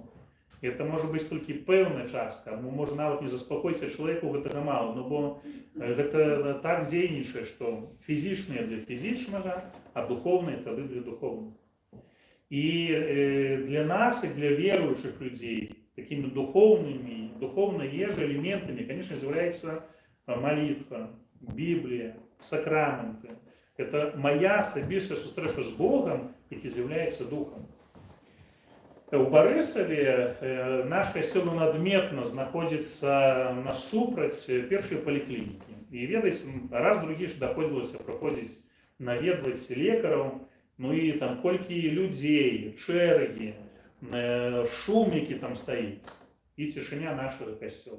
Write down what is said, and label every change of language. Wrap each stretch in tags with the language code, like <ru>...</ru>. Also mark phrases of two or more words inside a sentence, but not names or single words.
<be>І это можа быць толькі пэўная частка, можа нават не заспакоіць, а чалавеку гэтага мала, бо гэта так дзейнічае, што фізічнае для фізічнага, а духоўнае тады для духоўнага. І для нас, і для веруючых людзей, такімі духоўнай ежай элементамі, конечно, з'яўляецца молитва, Библия, сакраменты. Это моя асабістая сустрэча з Богом, які з'яўляецца духом. У Барысаве наш касцёл адметна знаходзіцца насупраць першай паліклінікі. І ведаеце, раз другі ж даходзілася праходзіць наведваць лекараў, ну і там колькі людзей, чэргі, шум, які там стаіць, і цішыня нашага касцёла.</be>